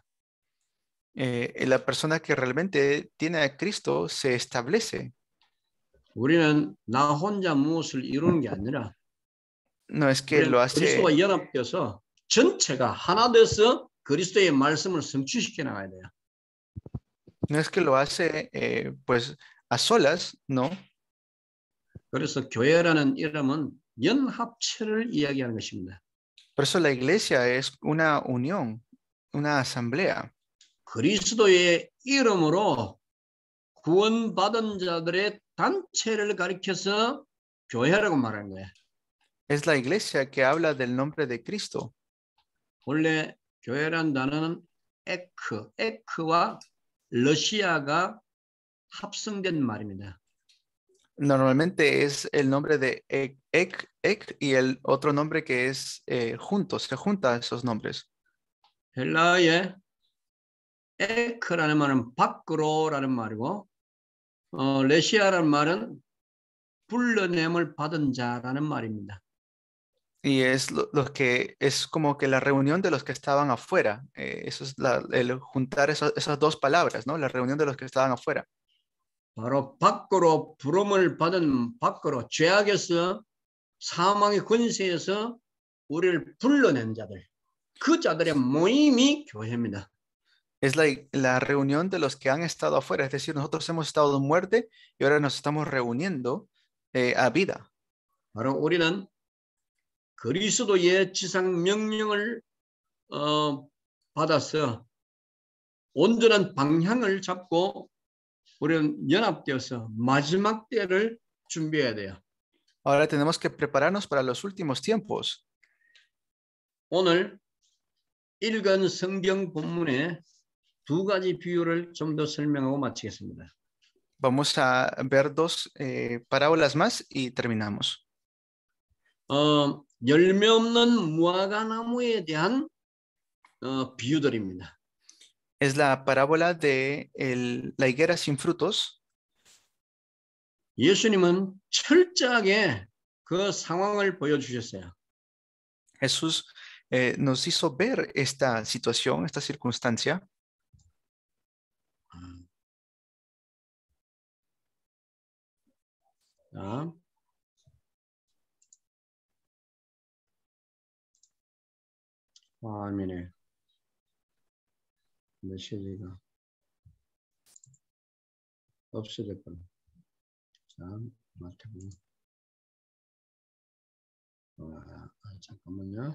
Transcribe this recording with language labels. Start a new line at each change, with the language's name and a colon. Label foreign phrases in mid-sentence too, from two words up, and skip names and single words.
Spanish: La persona que realmente tiene a Cristo se establece.
Korean: 우리는 나 혼자 무엇을 이루는 게 아니라
Spanish: No es que lo hace.
Korean: 그리스도와 연합되어서 전체가 하나 돼서 그리스도의 말씀을 성취시켜 나가야 돼요.
Spanish: No es que lo hace pues a solas, no.
Korean: 그래서 교회라는 이름은 연합체를 이야기하는 것입니다.
Spanish: Por eso la iglesia es una unión, una asamblea.
Korean: 그리스도의 이름으로 구원받은 자들의 단체를 가리켜서 교회라고 말하는 거예요.
Spanish: Es la iglesia que habla del nombre de Cristo.
Korean: 원래 교회란 단어는 에크와 러시아가 합성된 말입니다.
Spanish: Normalmente es el nombre de ek y el otro nombre que es juntos, se juntan esos nombres.
Korean: 헬라어의 에크라는 말은 밖으로라는 말이고, 레시아라는 말은 불러냄을 받은 자라는 말입니다.
Spanish: Y es lo que es como que la reunión de los que estaban afuera. Eso es el juntar esas dos palabras, ¿no? La reunión de los que estaban afuera.
Korean: 바로 밖으로 부름을 받은 밖으로 죄악에서 사망의 권세에서 우리를 불러낸 자들, 그 자들의 모임이 교회입니다.
Spanish: Es la reunión de los que han estado afuera. Es decir, nosotros hemos estado en muerte y ahora nos estamos reuniendo a vida.
Korean: 바로 우리는 그리스도의 지상 명령을 받아서 온전한 방향을 잡고 우리는 연합되어서 마지막 때를 준비해야 돼요.
Spanish: Ahora tenemos que prepararnos para los últimos tiempos.
Korean: 오늘 읽은 성경 본문에 두 가지 비유를 좀 더 설명하고 마치겠습니다.
Spanish: Vamos a ver dos parábolas más y terminamos.
Korean: 열매 없는 무화과나무에 대한 비유들입니다.
Spanish: Es la parábola de la higuera sin frutos.
Korean: 예수님은 철저하게 그 상황을 보여주셨어요.
Spanish: Jesús nos hizo ver esta situación, esta circunstancia.
Korean: 자, 화면에 메시지가 없어졌구나. 자, 마태복음. 잠깐만요.